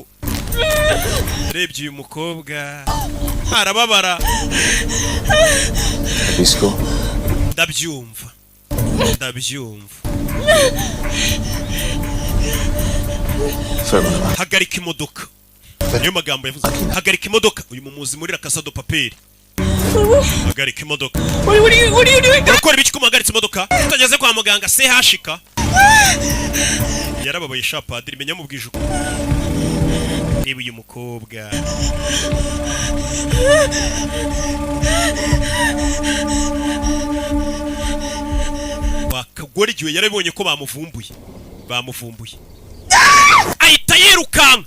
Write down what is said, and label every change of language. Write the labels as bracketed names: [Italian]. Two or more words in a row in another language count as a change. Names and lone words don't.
[Kinyarwanda] Rebye uyu mukobwa arababara. Bisco? Ndabyumva. Hagarika imodoka. Niyo magambo yavuze. Hagarika imodoka. Uyu mumuzi muri la Casa de Papel. Hagarika imodoka. Urakora ibiki ko muhagaritse imodoka? Utageze kwa muganga se hashika. Yarababaye sha padiri, menya mubwije uko. Niba uyu mukobwa wakagora igihe yarabonye ko bamuvumbuye ahita yirukanka.